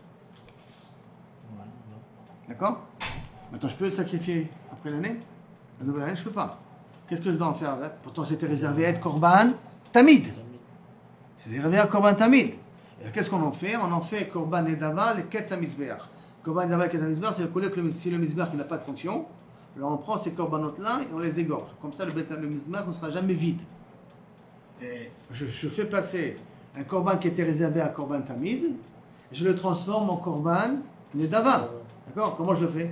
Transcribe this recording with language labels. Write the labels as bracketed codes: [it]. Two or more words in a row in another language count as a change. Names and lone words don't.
[fr] D'accord? Maintenant, je peux les sacrifier après l'année? La nouvelle année, je ne peux pas. Qu'est-ce que je dois en faire avec? Pourtant, c'était réservé à être [he] קרבן תמיד. [fr] C'est réservé à [he] קרבן תמיד. [fr] Et qu'est-ce qu'on en fait? On en fait [he] קרבן נדבה, [fr] le [he] קיץ המזבח. קרבן נדבה, קיץ המזבח, [fr] c'est que si le mizbeach n'a pas de fonction, alors on prend ces korbanot-là et on les égorge. Comme ça, le mizbeach ne sera jamais vide. Et je fais passer un korban qui était réservé à [he] קרבן תמיד, [fr] et je le transforme en [he] קרבן נדבה. [fr] D'accord? Comment je le fais?